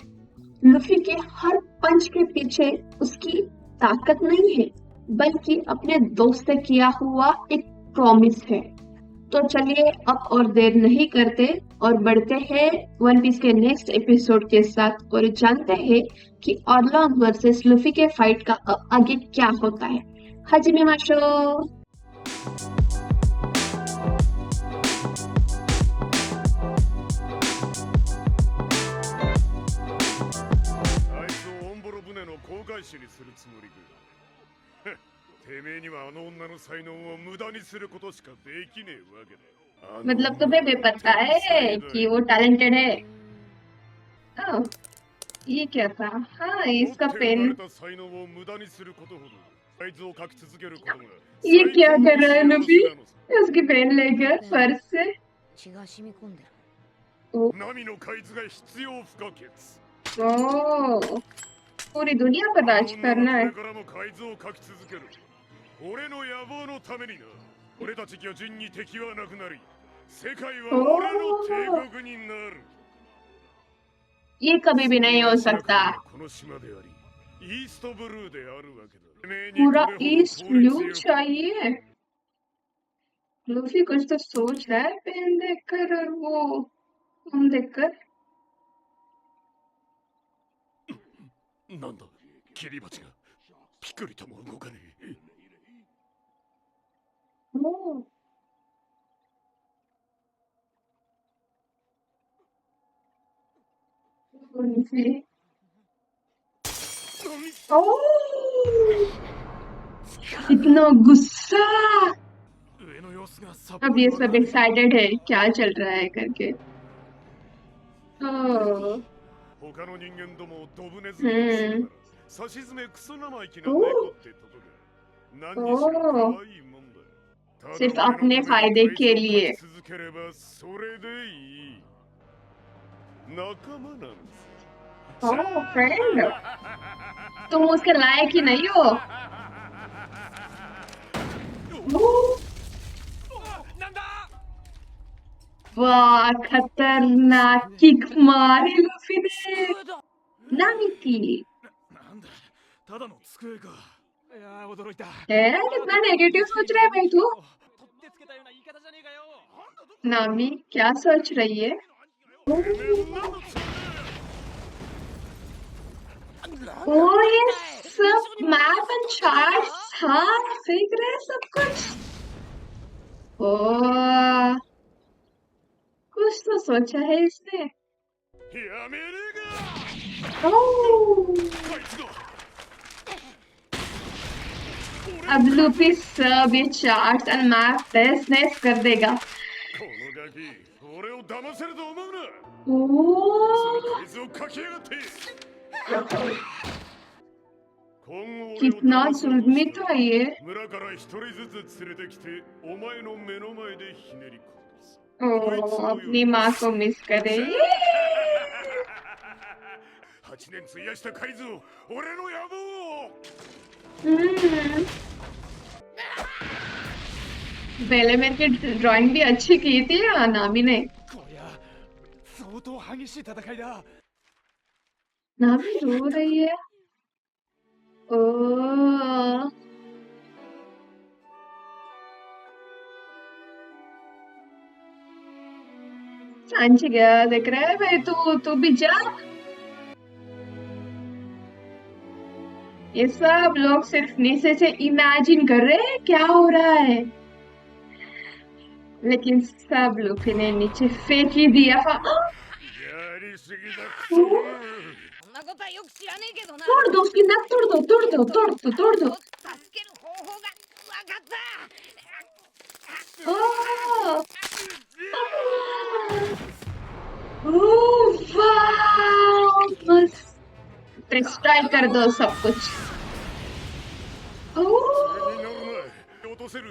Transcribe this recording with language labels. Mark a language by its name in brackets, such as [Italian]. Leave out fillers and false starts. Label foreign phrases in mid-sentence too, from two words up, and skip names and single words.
[Hindi] लूफी के हर पंच के पीछे उसकी ताकत नहीं है, बल्कि अपने दोस्त से किया हुआ एक प्रॉमिस है। तो चलिए अब और देर नहीं करते और बढ़ते हैं वन पीस के [English] next episode [Hindi] के साथ और जानते हैं कि ऑरलॉन्ग वर्सेस लूफी के फाइट का आगे क्या होता है। [Japanese] 始めましょう. あいつをオンボロ船の航海士にするつもりか。てめえにはあの女の才能を無駄にすることしかできねえわけだ。 [Hindi] मतलब तुम्हें भी पता है कि वो टैलेंटेड है। ओह, ये क्या था? हाँ, [Japanese] 持っ [Hindi] इसका [Japanese] て生ま [Hindi] पेन। [Japanese] れた才能を無駄にすることほどあいつを書き続けることが [Hindi] ये [Japanese] 最 [Hindi] क्या [Japanese] 高 [Hindi] कर [Japanese] の [Hindi] रहा है [Japanese] 幸 [Hindi] लूफी? [Japanese] せなのさ。 [Hindi] उसकी पेन लेकर पर्स से। [Japanese] 血が染み込んでる。 ओ, ナミの海図が必要不可欠。 [Hindi] ओ, पूरी दुनिया पर [Japanese] あの [Hindi] राज [Japanese] 女は [Hindi] करना [Japanese] こ [Hindi] है। [Japanese] れからも海図を書き続ける。俺の野望のためにな。俺たち巨人に敵はなくなり、世界は俺の帝国になる。 [Hindi] ये कभी भी नहीं हो सकता। [Japanese] この島であり、イーストブルーであるわけだ。 [Hindi] पूरा ईस्ट ब्लू चाहिए। लूफी कुछ तो सोच रहा है पेन देखकर और वो हम देखकर। [Japanese] なんだ、キリバチがピクリとも動かねえ。 [Hindi] ओ, लूफी। ओ, इतना गुस्सा। [Japanese] 上の様子がさっ [Hindi] अब [Japanese] ぱり [Hindi] ये [Japanese] わから [Hindi] सब [Japanese] ない。 [Hindi] एक्साइटेड है क्या चल रहा है करके। ओ, [Japanese] 他の人間どもをドブネズミとするなら、さしずめクソ生意気な猫ってとこか。何にしろ可 ओह 愛いもんだ。ただ [Hindi] सिर्फ [Japanese] 俺の [Hindi] अपने [Japanese] ために [Hindi] फायदे [Japanese] 改 [Hindi] के [Japanese] 造を [Hindi] लिए [Japanese] 勝ち続ければそれでいい。仲間なんです。 [Hindi] ओह फ्रेंड तुम उसके लायक ही नहीं हो [Japanese] なんだ [Hindi] वाह खतरनाक किक मारी लूफी ने नामी की [Japanese] なんだただの机か。いやー驚いた。 [Hindi] कितना नेगेटिव सोच रहा है भाई तू [Japanese] 取ってつけたような言い方じゃねえかよ。 [Hindi] नामी क्या सोच रही है [Japanese] てめえ何のつも [Hindi] ओ ये सब [English] map and charts [Hindi] हाँ फेंक रहे हैं सब कुछ ओ कुछ तो सोचा है इसने [Japanese] りやめねえ ओह か。あいつだ。 [Hindi] अब लूफी सब ये [English] charts and map [Hindi] टेस्ट नेस कर देगा [Japanese] このガキ、俺を騙せると思うな。 ओ その海図を書きやがって。今後俺を [Hindi] कितना [Japanese] 騙そうと [Hindi] जुल्मी [Japanese] した [Hindi] था ये [Japanese] 村から一人ずつ連れてきて、お前の目の前でひねり殺す。 [Hindi] ओ अपनी माँ को मिस करे [Japanese] 8 年費やした海図を、俺の野望を。 [Hindi] हम्म पहले मेरे की ड्राइंग भी अच्छी की थी नामी ने [Japanese] こりゃ相当激しい戦いだ。 [Hindi] नामी रो रही है ओ सांची गया देख रहा है भाई तू भी जा ये सब लोग सिर्फ नीचे से इमेजिन कर रहे हैं क्या हो रहा है लेकिन सब लोग ने नीचे फेंक ही दिया [Japanese] やりすぎだクソ。そんなことはよく知らねえけどな。 [Hindi] तोड़ दो उसकी नक तोड़ दो तोड़ दो तोड़ दो तोड़ दो [Japanese] 助ける方法がわかった。 [Hindi] ओह ओह वाह मस्त डिस्ट्रॉय कर दो सब कुछ ओह [Japanese] に乗るな。落とせる。